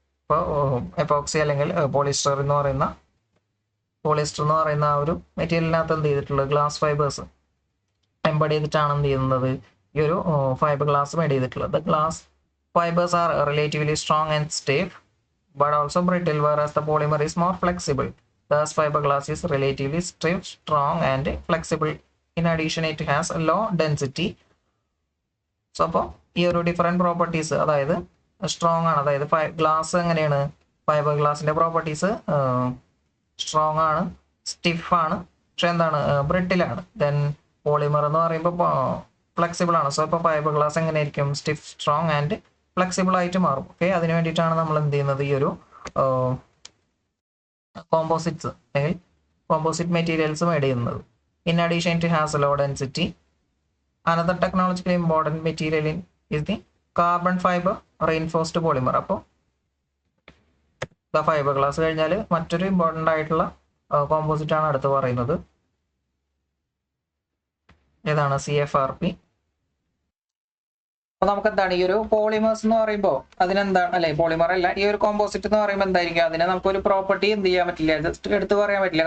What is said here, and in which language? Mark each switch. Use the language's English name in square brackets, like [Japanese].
[Malayalam] ഇപ്പോൾ എപ്പോക്സി അല്ലെങ്കിൽ പോളിസ്റ്റർ എന്ന് പറയുന്ന ആ ഒരു മെറ്റീരിയലിനകത്ത് എന്ത് ചെയ്തിട്ടുള്ളത് ഗ്ലാസ് ഫൈബേഴ്സ് എംബഡ് ചെയ്തിട്ടാണ് എന്ത് ചെയ്യുന്നത് ഈ ഒരു ഫൈബർ ഗ്ലാസ് മേഡ് ചെയ്തിട്ടുള്ളത്. [English] The glass fibres are relatively strong and stiff but also brittle, whereas the polymer is more flexible. Thus fiberglass is relatively stiff, strong and flexible. In addition, it has a low density. [Malayalam] So അപ്പോൾ ഈ ഒരു different properties, അതായത് strong ആണ്, അതായത് glass എങ്ങനെയാണ് fibre ഗ്ലാസിന്റെ properties strong ആണ്, stiff ആണ്, പക്ഷെ എന്താണ് ബ്രിട്ടിലാണ്. ദെൻ പോളിമർ എന്ന് പറയുമ്പോൾ ഫ്ലെക്സിബിൾ ആണ്. സോ ഇപ്പോൾ ഫൈബർ ഗ്ലാസ് എങ്ങനെയായിരിക്കും സ്റ്റിഫ്, സ്ട്രോങ് ആൻഡ് ഫ്ലെക്സിബിൾ ആയിട്ട് മാറും. ഓക്കെ, അതിന് വേണ്ടിയിട്ടാണ് നമ്മൾ എന്ത് ചെയ്യുന്നത് ഈ ഒരു കോമ്പോസിറ്റ്സ് അല്ലെങ്കിൽ കോമ്പോസിറ്റ് മെറ്റീരിയൽസ് മേഡ് ചെയ്യുന്നത്. [English] In addition, it has a low density. Another technologically important material is the carbon fiber reinforced polymer. [Malayalam] അപ്പോൾ ഫൈബർ ഗ്ലാസ് കഴിഞ്ഞാൽ മറ്റൊരു ഇമ്പോർട്ടൻ്റ് ആയിട്ടുള്ള കോമ്പോസിറ്റ് ആണ് അടുത്ത് പറയുന്നത്. ഏതാണ് CFRP. അപ്പൊ നമുക്ക് എന്താണ് ഈ ഒരു പോളിമേഴ്സ് എന്ന് പറയുമ്പോൾ അതിനെന്താണ് അല്ലെ, പോളിമർ അല്ല, ഈ ഒരു കോമ്പോസിറ്റ് എന്ന് പറയുമ്പോൾ എന്തായിരിക്കും, അതിനെ നമുക്കൊരു പ്രോപ്പർട്ടി എന്ത് ചെയ്യാൻ പറ്റില്ല, ജസ്റ്റ് എടുത്ത് പറയാൻ പറ്റില്ല.